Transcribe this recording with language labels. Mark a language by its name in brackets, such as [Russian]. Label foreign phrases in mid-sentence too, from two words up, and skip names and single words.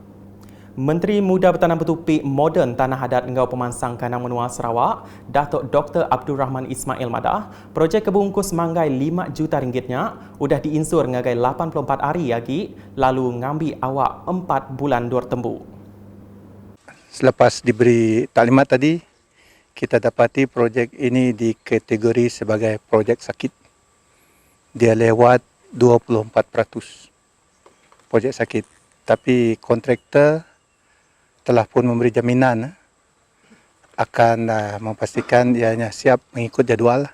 [Iban] Menteri Muda Bertanam Bertupi Moden Tanah Adat Engau Pemansang Kanang Menua Sarawak, Datuk Dr. Abdul Rahman Ismail Madah, projek kebungkus manggai 5 juta ringgitnya udah diinsur ngagai 84 hari lagi lalu ngambil awak 4 bulan dur tembu. [Malay] Selepas diberi taklimat tadi, kita dapati projek ini dikategori sebagai projek sakit. Dia lewat 24% projek sakit. Tapi kontraktor telah pun memberi jaminan akan memastikan ianya siap mengikut jadual